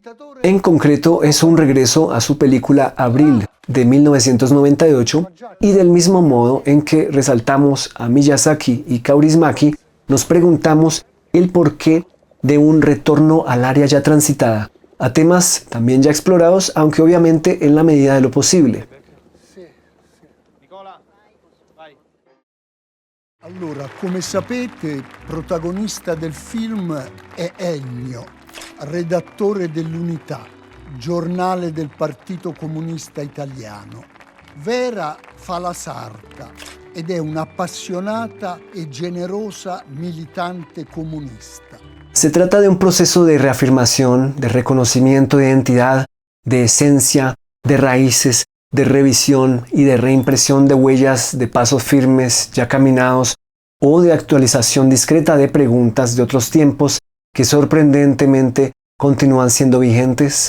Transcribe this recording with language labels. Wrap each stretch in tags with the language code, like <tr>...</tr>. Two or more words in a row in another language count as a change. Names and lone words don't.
<es>En concreto, es un regreso a su película Abril, de 1998, y del mismo modo en que resaltamos a Miyazaki y Kaurismäki, nos preguntamos el porqué de un retorno al área ya transitada, a temas también ya explorados, aunque obviamente en la medida de lo posible.</es> <it>Nicola, vai. Allora, come sapete, protagonista del film è Ennio, redattore dell'Unità, giornale del Partito Comunista Italiano. Vera fa la sarta ed è un'appassionata e generosa militante comunista.</it> <es>Se trata de un proceso de reafirmación, de reconocimiento de identidad, de esencia, de raíces, de revisión y de reimpresión de huellas de pasos firmes ya caminados o de actualización discreta de preguntas de otros tiempos que sorprendentemente continúan siendo vigentes.</es>